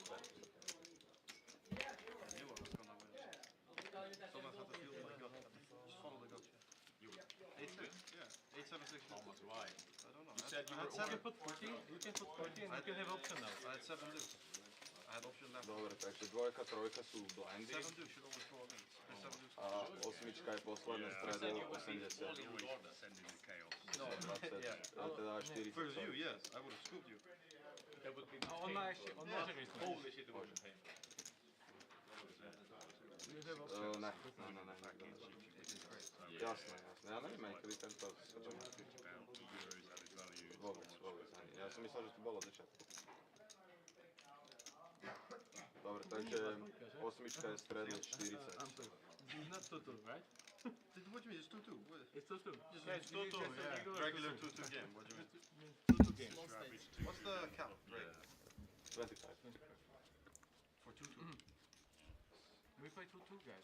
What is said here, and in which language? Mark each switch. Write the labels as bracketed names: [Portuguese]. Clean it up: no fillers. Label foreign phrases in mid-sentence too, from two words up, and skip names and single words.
[English] Sometimes have to feel my gut. Just follow the gut. 8-7-6. How much why? I don't know. You said you I were had You 7. can put 40 and you can have option now. I had 7 deuce. I had option left. [Slovak] Dobre, takže dvojka, trojka sú blindy [English] 7 deuce should always go against. 7 deuce. [Slovak] a osmička je posledné straddle 80. [English] Always sending the chaos. [Slovak] No, 20, teda 40. [English] for you, yes. I would have scooped you. That would be [Croatian] On može reći. [English] holy shit, it would be You have option. [Slovak] Ne. Jasné. Ja neviem, aj kedy tento vôbec ani. Ja som myslel, že to bolo od začiatku. Dobre, takže osmička je straddle 40. [English] It's not 2-2, right? What do you mean? It's 2-2. It's 2-2. It's 2-2, yeah. Regular 2-2 game. What do you mean? 2-2 game. What's the cap rate? 25. For 2-2. We play 2-2, guys.